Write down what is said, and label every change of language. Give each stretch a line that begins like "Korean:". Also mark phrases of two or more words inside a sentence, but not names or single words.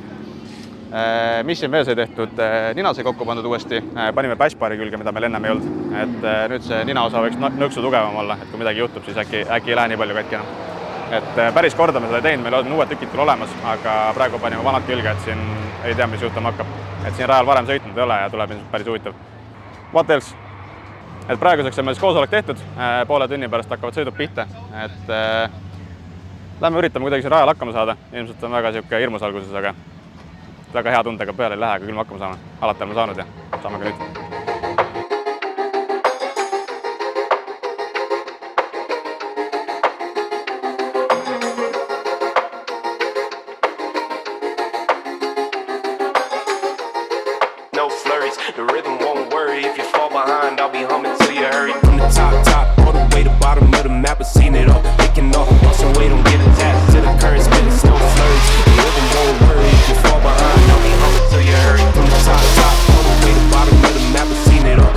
Estonian: Mis siin veel sai tehtud, nina sai kokku pandud uuesti, panime bashbari külge, mida meil ennem ei olnud. Et nüüd see nina osa võiks nõksu tugevam olla, et kui midagi juhtub, siis äkki ei lähe nii palju katki enam. Et päris korda me seda teinud, meil on uued tükid küll olemas, aga praegu panime vanad külge, et siin ei tea, mis juhtuma hakkab. Et siin rajal varem sõitnud ei ole ja tuleb päris huvitav.
English: What else?
Estonian: Et praeguseks on meil koosolek tehtud, poole tunni pärast hakkavad sõidud pihta, et lähme üritame kuidagi siin rajal hakkama saada. Ilmselt on väga hirmus alguses, aga väga hea tundega peale ei lähe, aga küll me hakkama saame. Alati oleme saanud ja saame ka nüüd.
English: No flurries, the rhythm won't worry. If you fall behind, I'll be humming till you hurry. From the top, all the way to bottom of the map, I've seen it all. Making off, so wait, don't get attached to the current spin. It's no flurries, the rhythm won't worry. If you fall behind, I'll be humming till you hurry. From the top, all the way to bottom of the map, I've seen it all.